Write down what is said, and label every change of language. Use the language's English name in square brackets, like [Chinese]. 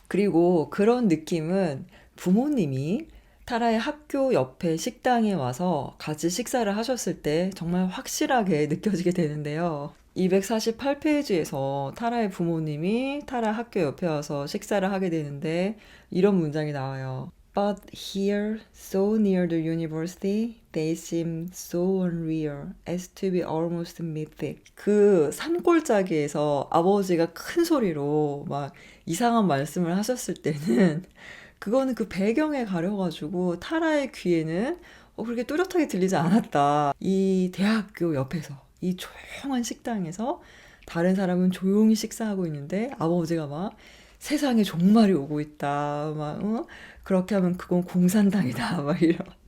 [Korean] 그리고 그런 느낌은 부모님이 타라의 학교 옆에 식당에 와서 같이 식사를 하셨을 때 정말 확실하게 느껴지게 되는데요. 248페이지에서 타라의 부모님이 타라 학교 옆에 와서 식사를 하게 되는데 이런 문장이 나와요. [English] But here, so near the university, they seem so unreal as to be almost mythic. [Korean] 그 산골짜기에서 아버지가 큰 소리로 막 이상한 말씀을 하셨을 때는 그거는 그 배경에 가려가지고 타라의 귀에는 그렇게 뚜렷하게 들리지 않았다. 이 대학교 옆에서 이 조용한 식당에서 다른 사람은 조용히 식사하고 있는데 아버지가 막 세상에 종말이 오고 있다. 막 그렇게 하면 그건 공산당이다. 막 이런